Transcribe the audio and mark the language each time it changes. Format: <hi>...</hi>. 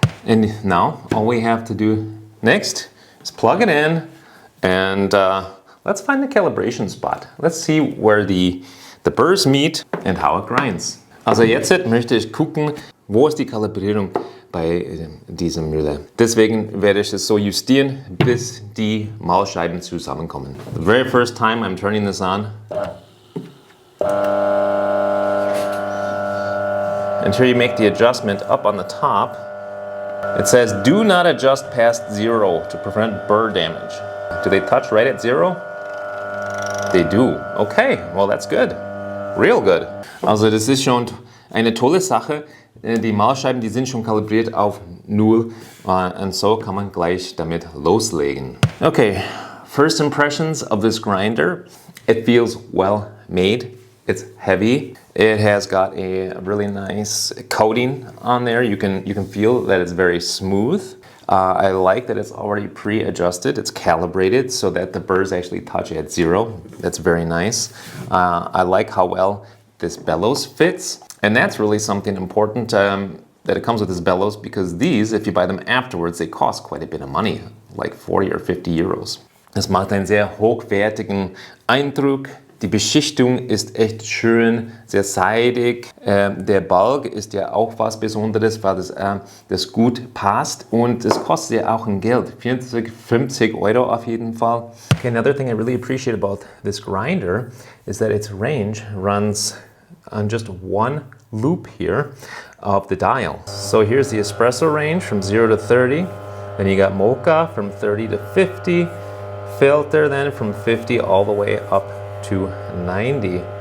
<en>And now all we have to do next is plug it in, and let's find the calibration spot. Let's see where the burrs meet and how it grinds.</en> <de>Also jetzt möchte ich gucken, wo ist die Kalibrierung bei dieser Mühle. Deswegen werde ich es so justieren, bis die Mahlscheiben zusammenkommen.</de> <en>The very first time I'm turning this on. And here you make the adjustment up on the top. It says do not adjust past 0 to prevent burr damage. Do they touch right at 0? They do. Okay, well that's good. Real good.</en> <de>Also das ist schon eine tolle Sache. Die Mahlscheiben, die sind schon kalibriert auf 0 und so kann man gleich damit loslegen.</de> <en>Okay, first impressions of this grinder. It feels well made. It's heavy. It has got a really nice coating on there. You can feel that it's very smooth. I like that it's already pre-adjusted. It's calibrated so that the burrs actually touch at 0. That's very nice. I like how well this bellows fits. And that's really something important that it comes with this bellows, because these, if you buy them afterwards, they cost quite a bit of money, like 40 or 50 Euros.</en> <de>Das macht einen sehr hochwertigen Eindruck. Die Beschichtung ist echt schön, sehr seidig. Der Balg ist ja auch was Besonderes, weil das gut passt, und es kostet ja auch ein Geld, 40, 50 Euro auf jeden Fall.</de> <en>Okay, another thing I really appreciate about this grinder is that its range runs on just one loop here of the dial. So here's the espresso range from 0 to 30. Then you got mocha from 30 to 50. Filter then from 50 all the way up to 90.</en>